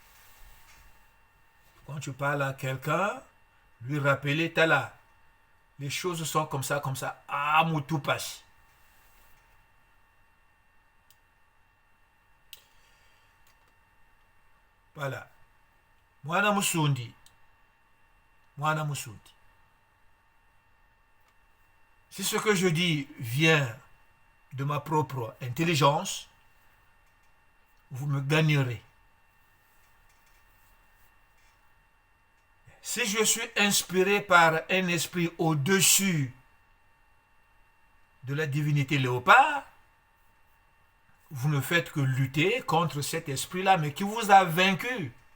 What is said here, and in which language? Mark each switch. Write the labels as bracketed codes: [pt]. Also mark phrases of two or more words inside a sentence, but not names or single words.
[fr] Quand tu parles à quelqu'un, lui rappeler, t'as là, les choses sont comme ça, comme ça. Ah, moutou passe. Voilà. [kg] Mwana musundi. Mwana musundi. [fr] Si ce que je dis vient de ma propre intelligence, vous me gagnerez. Si je suis inspiré par un esprit au-dessus de la divinité léopard, vous ne faites que lutter contre cet esprit-là, mais qui vous a vaincu.